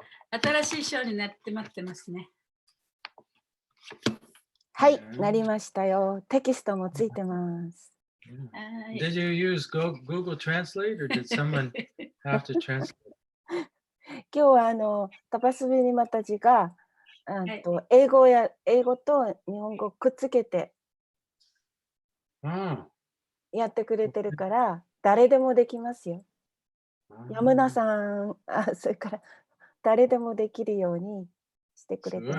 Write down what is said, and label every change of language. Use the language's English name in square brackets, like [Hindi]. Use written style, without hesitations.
[Japanese] 新しい章になって待ってますね。はい、なりましたよ。テキストもついてます。はい [English] Did you use Google Translate or did someone have to translate? [Japanese] 今日はタパスビニマタジが英語と日本語くっつけて Oh. やってくれてるから誰でもできますよ。山田さん、それから誰でもできるようにしてくれてます。